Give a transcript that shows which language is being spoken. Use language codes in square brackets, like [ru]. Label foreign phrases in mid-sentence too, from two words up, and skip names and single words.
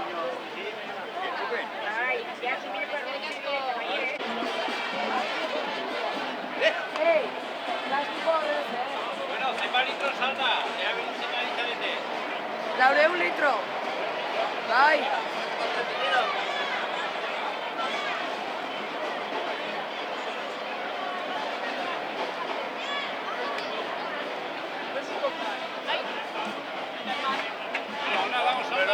[it] Ai, piace bene per noi. Ehi, lasci correre. [eu] Bueno, zenbat litro salda, ea biltzen ari zarete. 400 litro. Bai. Ona dago salda.